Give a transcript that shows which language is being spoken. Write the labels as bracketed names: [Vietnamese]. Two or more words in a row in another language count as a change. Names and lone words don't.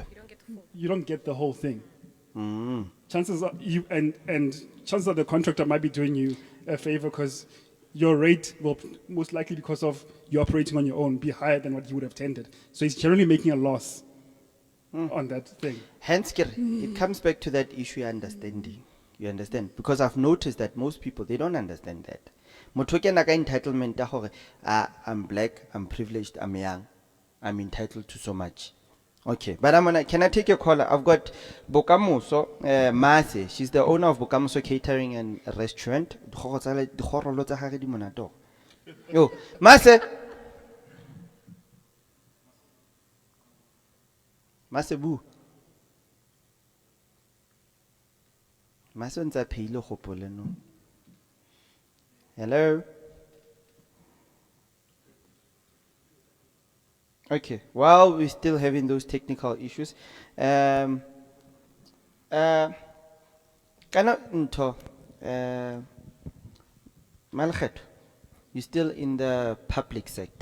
[English] You don't get the whole thing. Chances are chances are the contractor might be doing you a favor because your rate will most likely, because of you operating on your own, be higher than what you would have tendered. So he's generally making a loss. on that thing. Hence, it comes back to that issue of understanding. You understand? Because I've noticed that most people, they don't understand that. [Southern Sotho] Motho ke na ka entitlement ya hore, [English] I'm black, I'm privileged, I'm young, I'm entitled to so much. Okay, but can I take your caller? I've got Bokamoso, Mase. She's the owner of Bokamoso Catering and Restaurant. Yo, Mase. [Southern Sotho] Mase bu. Mase ntse a phehile kgopolo no. [English] Hello. Okay, while we're still having those technical issues, Kana Nto, Malkhet, you're still in the public sector.